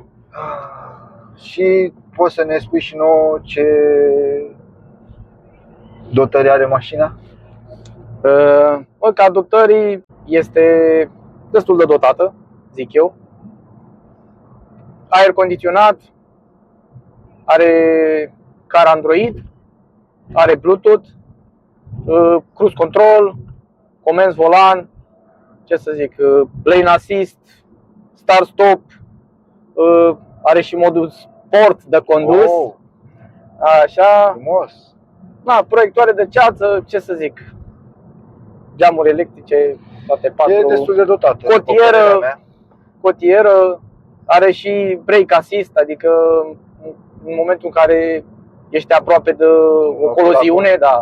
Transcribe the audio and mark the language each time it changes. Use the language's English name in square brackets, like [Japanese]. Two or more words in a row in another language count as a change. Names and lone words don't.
[Romanian] Și poți să ne spui și nouă ce dotări are mașina? Ca dotării este destul de dotată, zic eu. Aer condiționat, are car Android, are Bluetooth, [English] cruise control, [Romanian] comenzi volan, ce să zic, [English] lane assist, start stop, [Romanian] are și modul sport de condus. Oh, Așa, frumos! na, proiectoare de ceață, ce să zic, geamuri electrice, toate patru. E destul de dotată. după Cotieră. părerea mea. Cotieră, are și [English] brake assist, [Romanian] adică în momentul în care ești aproape de o coliziune, da,